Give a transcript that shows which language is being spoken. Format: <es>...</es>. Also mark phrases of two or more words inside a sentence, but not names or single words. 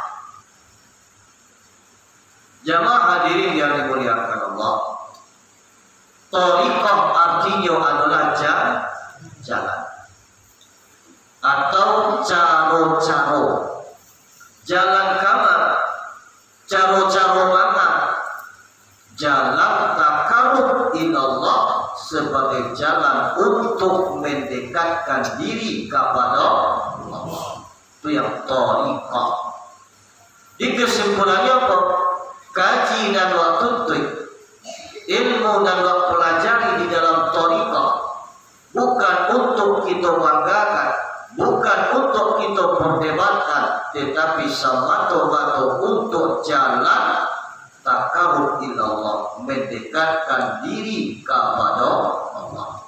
<id>Jamaah hadirin yang dimuliakan Allah, tariqah artinya adalah jalan atau caro-caro. Jalan kama, caro-caro mana? Jalan</id> <ar>takarrub ilallah,</ar> <id>sebagai jalan untuk mendekatkan diri kepada Allah. Itu yang tariqah. Di kesimpulannya apa? Kaji dan waktu ilmu dan waktu pelajari di dalam tariqah bukan untuk kita banggakan, bukan untuk kita perdebatkan, tetapi semata-mata untuk jalan</id> <ar>takarrub ilallah,</ar> <id>mendekatkan diri kepada Allah.</id>